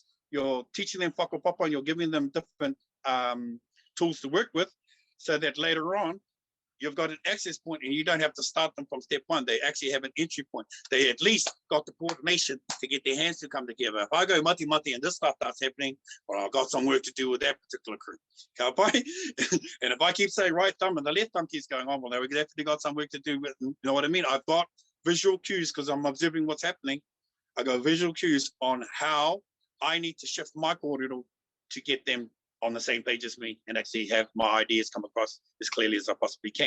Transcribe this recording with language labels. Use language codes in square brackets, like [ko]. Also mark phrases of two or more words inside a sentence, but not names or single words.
[en] You're teaching them whakapapa and you're giving them different tools to work with so that later on, you've got an access point and you don't have to start them from step one. They actually have an entry point. They at least got the coordination to get their hands to come together. If I go [mi] mati mati [en] and this stuff starts happening, well, I've got some work to do with that particular crew. [mi] Ka pai? [en] And if I keep saying right thumb and the left thumb keeps going on, well, they've definitely got some work to do with, you know what I mean? I've got visual cues because I'm observing what's happening. I got visual cues on how I need to shift my kōrero to get them on the same page as me and actually have my ideas come across as clearly as I possibly can.